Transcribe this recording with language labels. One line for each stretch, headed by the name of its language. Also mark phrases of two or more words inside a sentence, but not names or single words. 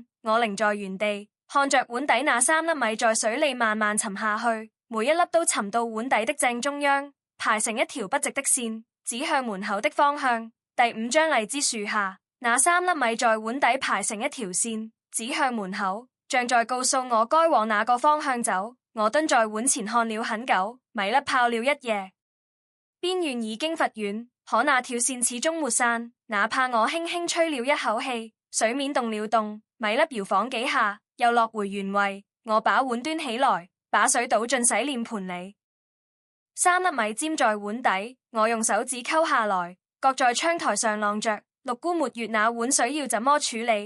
Chinese: 我擰在原地，看着碗底那3粒米在水裏慢慢沉下去，每一粒都沉到碗底的正中央，排成一條不直的線，指向門口的方向。第5張荔枝樹下，那3粒米在碗底排成一條線，指向門口，像在告訴我該往哪個方向走。我蹲在碗前看了很久，米粒泡了一夜，邊緣已經發軟，可那條線始終沒散。哪怕我輕輕吹了一口氣，水面動了動，米粒搖晃幾下，又落回原位。我把碗端起來，把水倒進洗臉盆裏，3粒米沾在碗底，我用手指摳下來，擱在窗台上晾着。六姑沒月那碗水要怎麼處理？